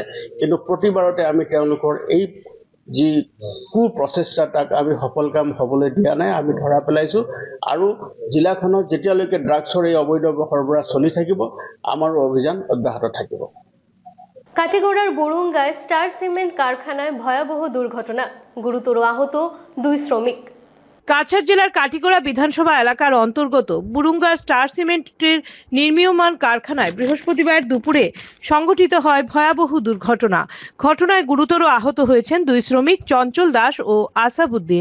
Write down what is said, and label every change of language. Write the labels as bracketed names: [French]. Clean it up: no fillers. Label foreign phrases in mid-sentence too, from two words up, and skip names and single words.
[Assamese] কিন্তু প্ৰতিবাৰতে আমি তেওঁলোকৰ এই যি কুপ্ৰচেষ্টা তাক আমি সফল কাম হ'বলৈ দিয়া নাই, আমি ধৰা পেলাইছোঁ আৰু জিলাখনত যেতিয়ালৈকে ড্ৰাগছৰ এই অবৈধ সৰবৰাহ চলি থাকিব, আমাৰো অভিযান অব্যাহত থাকিব। [Bangla] কাটিগড়ার বুরুঙ্গায় স্টার সিমেন্ট কারখানায় ভয়াবহ দুর্ঘটনা, গুরুতর আহত 2 শ্রমিক। কাছাড় জেলার কাটিগড়া বিধানসভা এলাকার অন্তর্গত বুরুঙ্গার স্টার সিমেন্টের নির্মীয়মান কারখানায় বৃহস্পতিবার দুপুরে সংঘটিত হয় ভয়াবহ দুর্ঘটনা। ঘটনায় গুরুতর আহত হয়েছেন 2 শ্রমিক, চঞ্চল দাস ও আসাবউদ্দিন।